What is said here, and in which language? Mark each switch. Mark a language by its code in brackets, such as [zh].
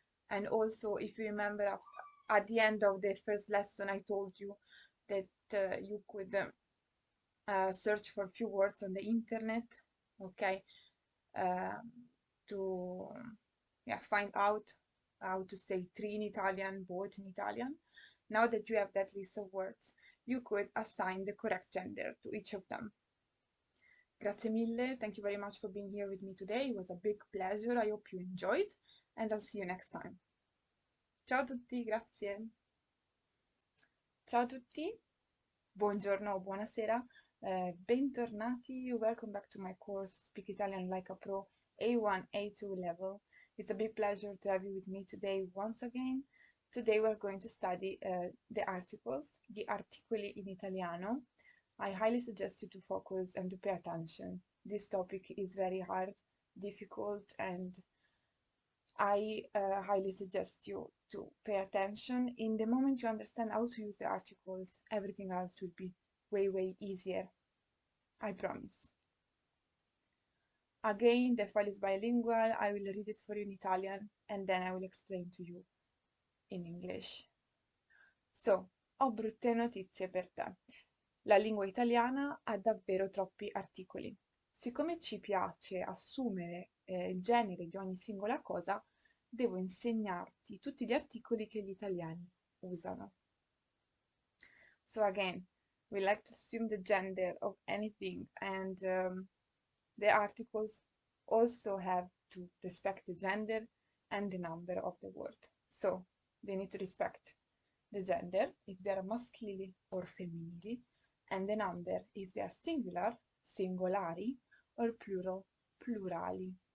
[en] And also, if you remember, at the end of the first lesson, I told you that you could search for a few words on the internet, okay, to find out how to say tree in Italian, boat in Italian. Now that you have that list of words, you could assign the correct gender to each of them. [it] Grazie mille, [en] thank you very much for being here with me today. It was a big pleasure. I hope you enjoyed, and I'll see you next time. [it] Ciao a tutti, grazie. Ciao a tutti, buongiorno o buonasera, bentornati. [en] Welcome back to my course Speak Italian Like a Pro A1, A2 level. It's a big pleasure to have you with me today once again. Today we're going to study the articles, gli articoli in italiano. I highly suggest you to focus and to pay attention. This topic is very hard, difficult, and I highly suggest you to pay attention. In the moment you understand how to use the articles, everything else will be way, way easier. I promise. Again, the file is bilingual. I will read it for you in Italian and then I will explain to you in English. [it] So, ho brutte notizie per te. La lingua italiana ha davvero troppi articoli. Siccome ci piace assumere il genere di ogni singola cosa, devo insegnarti tutti gli articoli che gli italiani usano. [en] So again, we like to assume the gender of anything, and the articles also have to respect the gender and the number of the word. So they need to respect the gender if they are maschili or femminili, and the number if they are singular, singolari, or plural, plurali.